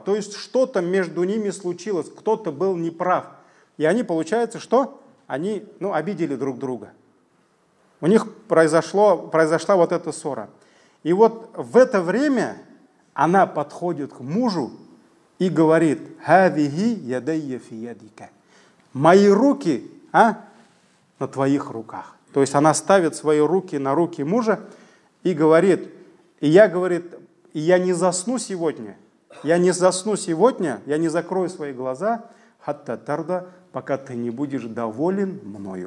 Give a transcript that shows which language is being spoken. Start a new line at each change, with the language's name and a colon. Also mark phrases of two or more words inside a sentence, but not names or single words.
Russian: То есть что-то между ними случилось, кто-то был неправ. И они, получается, что? Они, обидели друг друга. У них произошла вот эта ссора. И вот в это время она подходит к мужу и говорит:
Arabic: «هذه يداي في يدك».
Russian: Мои руки, на твоих руках. То есть она ставит свои руки на руки мужа и говорит, я не засну сегодня, я не закрою свои глаза,
Arabic: حتى ترضى,
Russian: пока ты не будешь доволен мною.